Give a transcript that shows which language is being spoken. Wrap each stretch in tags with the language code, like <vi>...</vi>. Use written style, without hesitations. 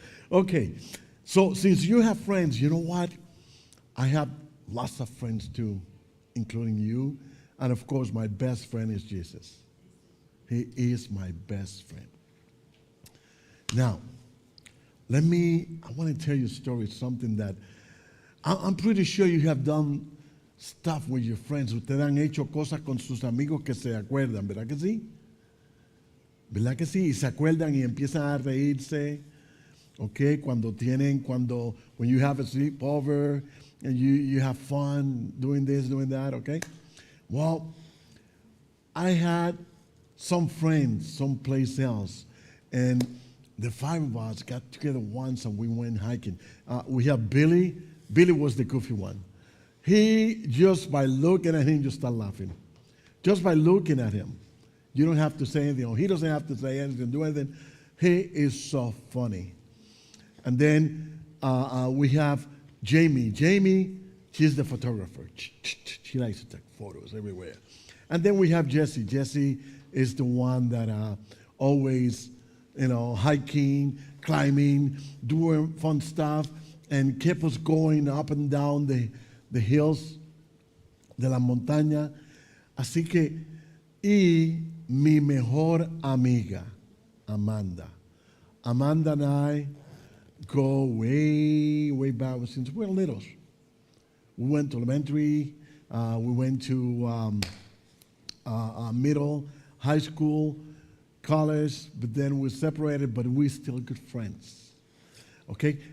<en>Okay, so since you have friends, you know what? I have lots of friends too, including you. And of course, my best friend is Jesus. He is my best friend. Now, I want to tell you a story, something that I'm pretty sure you have done stuff with your friends.</en> <es>Ustedes han hecho cosas con sus amigos que se acuerdan, ¿verdad que sí? ¿Verdad que sí? Y se acuerdan y empiezan a reírse.</es> <en>Okay, when you have a sleepover and you have fun doing this, doing that, okay? Well, I had some friends someplace else, and the 5 of us got together once and we went hiking. We have Billy. Billy was the goofy one. He, just by looking at him, just start laughing. Just by looking at him. You don't have to say anything, or he doesn't have to say anything, do anything. He is so funny. And then we have Jamie. Jamie, she's the photographer. She likes to take photos everywhere. And then we have Jesse. Jesse is the one that always, hiking, climbing, doing fun stuff, and kept us going up and down the hills</en> <es>de la montaña. Así que, y mi mejor amiga, Amanda.</es> <en>Amanda and I go way, way back since we were little. We went to elementary, we went to middle, high school, college, but then we separated, but we're still good friends. Okay?</en>